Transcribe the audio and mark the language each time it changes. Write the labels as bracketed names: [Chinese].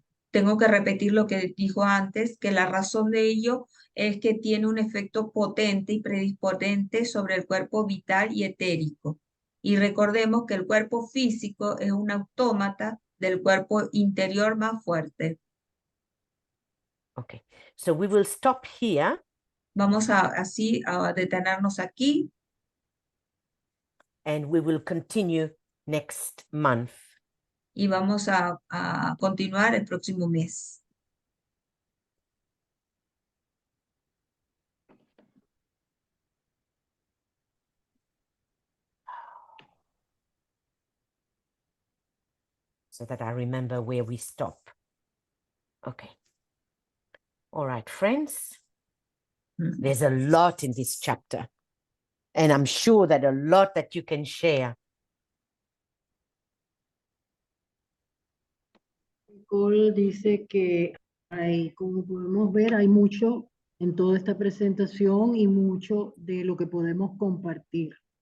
[Spanish] Tengo que repetir lo que dijo antes, que la razón de ello es que tiene un efecto potente y predisponente sobre el cuerpo vital y etérico. Y recordemos que el cuerpo físico es un autómata del cuerpo interior más fuerte. [English] Okay, so we will stop here. [Spanish] Vamos así a detenernos aquí. [English] And we will continue next month. [Spanish] Y vamos a continuar el próximo mes. [English] So that I remember where we stop. Okay. All right, friends. There's a lot in this chapter. And I'm sure that a lot that you can share. [Spanish] Nicole dice que hay, como podemos ver, hay mucho en toda esta presentación y mucho de lo que podemos compartir.